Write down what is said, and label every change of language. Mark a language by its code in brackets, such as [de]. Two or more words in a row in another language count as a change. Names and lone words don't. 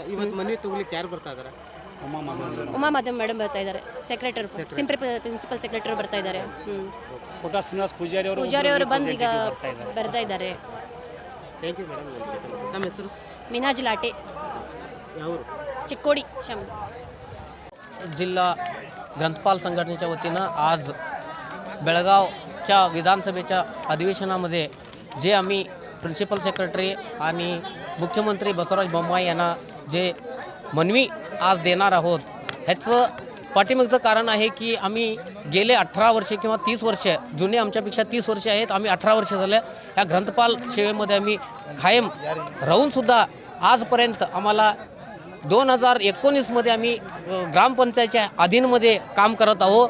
[kn] ಇವತ್ತು ಮನವಿ ತಗೊಳ್ಳಿಕ್ಕೆ ಯಾರು ಬರ್ತಾ ಇದ್ದಾರೆ? ಉಮಾ ಮಾಧವ್ ಮೇಡಮ್ ಬರ್ತಾ ಇದ್ದಾರೆ, [en] secretary principal secretary [kn] ಬರ್ತಾ ಇದ್ದಾರೆ. ಪೂಜಾರಿ ಅವರು ಬಂದು ಈಗ ಬರ್ತಾ ಇದ್ದಾರೆ. [en] thank you madam. [kn] ನಮ್ಮ ಹೆಸರು? ಮಿನಾಜ್ ಲಾಟೆ, ಯಾವ? [mr] चिक्कोडी शम. जिल्हा ग्रंथपाल संघटनेच्या वतीनं आज बेळगावच्या विधानसभेच्या अधिवेशनामध्ये जे आम्ही [en] principal secretary [mr] आणि मुख्यमंत्री बसवराज बोम्माई यांना जे मनवी आज देणार आहोत, ह्याचं पाठीमागचं कारण आहे की आम्ही गेले 18 वर्षे किंवा 30 वर्षे, जुने आमच्यापेक्षा 30 वर्षे आहेत, आम्ही 18 वर्षे झाले ह्या ग्रंथपाल सेवेमध्ये आम्ही कायम राहूनसुद्धा आजपर्यंत आम्हाला 2019मध्ये आम्ही ग्रामपंचायतच्या अधीनमध्ये काम करत आहोत.